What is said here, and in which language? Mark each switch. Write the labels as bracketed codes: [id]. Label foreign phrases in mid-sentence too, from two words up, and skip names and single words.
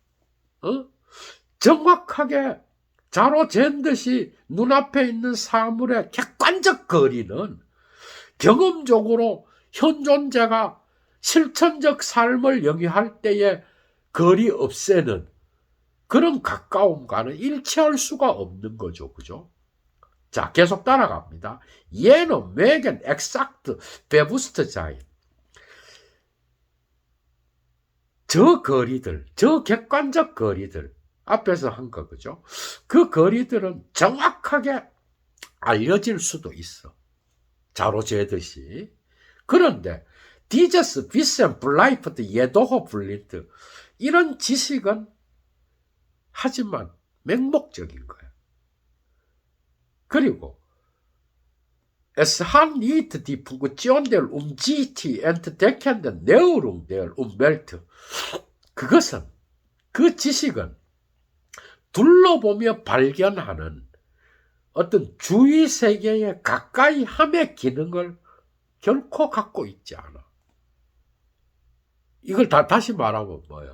[ko] 정확하게 자로 잰 듯이 눈앞에 있는 사물의 객관적 거리는 경험적으로 현 존재가 실천적 삶을 영위할 때의 거리 없애는 그런 가까움과는 일치할 수가 없는 거죠. 그죠? 자, 계속 따라갑니다. [de] Jene mögen exakt bewusst sein. [ko] 저 거리들, 저 객관적 거리들, 앞에서 한 거, 그죠? 그 거리들은 정확하게 알려질 수도 있어. 자로 재듯이. 그런데, [de] Dieses Wissen bleibt jedoch blind, [ko] 이런 지식은 하지만 맹목적인 거야. 그리고, [de] Es hat nicht die Funktion der Umsicht entdeckenden Neuerung der Umwelt. [ko] 그것은, 그 지식은 둘러보며 발견하는 어떤 주위 세계에 가까이 함의 기능을 결코 갖고 있지 않아. 이걸 다시 말하면 뭐야?